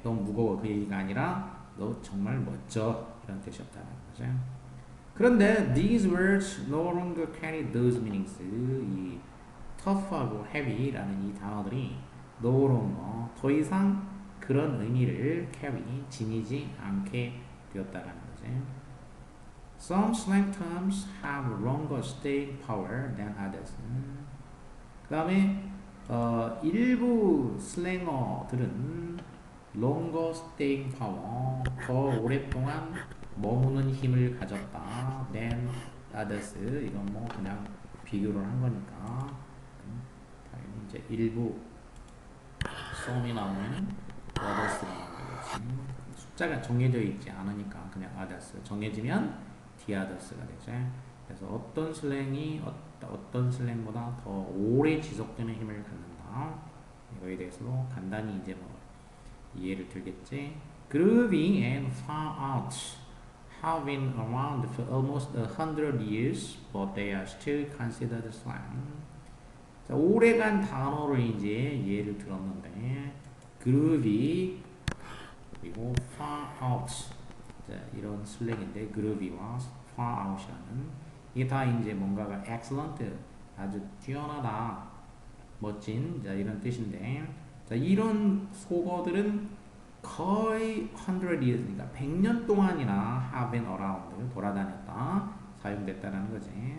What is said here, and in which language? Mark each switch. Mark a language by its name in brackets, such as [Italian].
[Korean] 너무 무거워. 그 얘기가 아니라 너 정말 멋져. 이런 뜻이었다는 거죠. 그런데 [English] these words no longer carry those meanings. [Korean] 이 tough하고 heavy라는 이 단어들이 [English] no longer [Korean] 더 이상 그런 의미를 carry, 지니지 않게 되었다라는 거지. [English] Some slang terms have longer staying power than others. [Korean] 그 다음에 일부 슬랭어들은 [English] longer staying power, [Korean] 더 오랫동안 머무는 힘을 가졌다 [English] than others. [Korean] 이건 뭐 그냥 비교를 한 거니까 당연히 이제 일부 some이 나오면 others가 나오겠지. 숫자가 정해져 있지 않으니까 그냥 others. 정해지면 the others가 되죠. 그래서 어떤 슬랭이 어떤 슬랭보다 더 오래 지속되는 힘을 갖는다. 이거에 대해서도 간단히 이제 뭐 이해를 들겠지. [English] Groovy and far out have been around for almost 100 years, but they are still considered slang. [Korean] 자, 오래간 단어를 이제 예를 들었는데, groovy 그리고 far out. 자, 이런 슬랭인데, groovy와 far out이라는 이게 다 이제 뭔가가 excellent, 아주 뛰어나다, 멋진, 자, 이런 뜻인데, 자, 이런 속어들은 거의 [English] 100 years, [Korean] 그러니까 100년 동안이나 [English] have been around, [Korean] 돌아다녔다, 사용됐다라는 거지.